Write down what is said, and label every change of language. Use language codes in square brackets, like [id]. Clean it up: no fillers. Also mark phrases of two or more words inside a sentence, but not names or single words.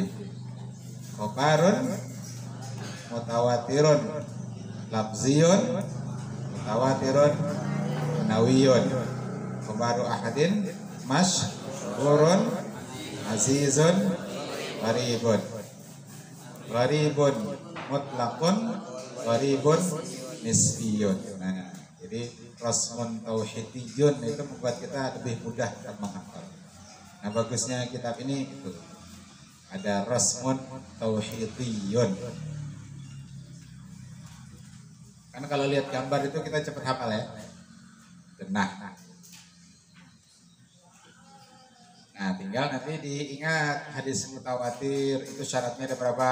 [ar] خبر متواتر لفظي، متواتر معنوي. خبر آحاد مشهور، عزيز، غريب. غريب مطلق، غريب نسبي. [id] Nah, jadi [ar] رسم توضيحي [id] itu membuat kita lebih mudah menghafal. Nah, bagusnya kitab ini itu ada [ar] رسم توضيحي. [id] Karena kalau lihat gambar itu kita cepat hafal ya. Nah, tinggal nanti diingat hadis mutawatir itu syaratnya ada berapa?